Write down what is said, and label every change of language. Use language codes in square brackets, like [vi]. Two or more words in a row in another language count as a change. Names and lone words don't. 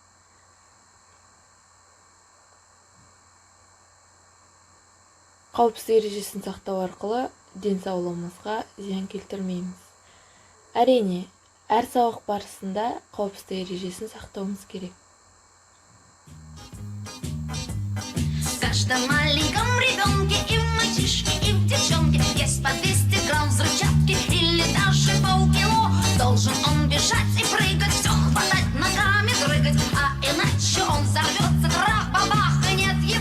[kk] Қауіпсіздік ережесін сақтау арқылы денсаулығымызға зиян келтірмейміз. Әрине, әр сабақ барысында қауіпсіздік ережесін сақтауымыз керек. [ru] В каждом маленьком ребенке и в мальчишке, и в девчонке есть по 200 грамм взрывчатки или даже полкило. Должен он бежать и прыгать, все хватать, ногами дрыгать, а иначе он взорвется, трах-бабах, и нет его.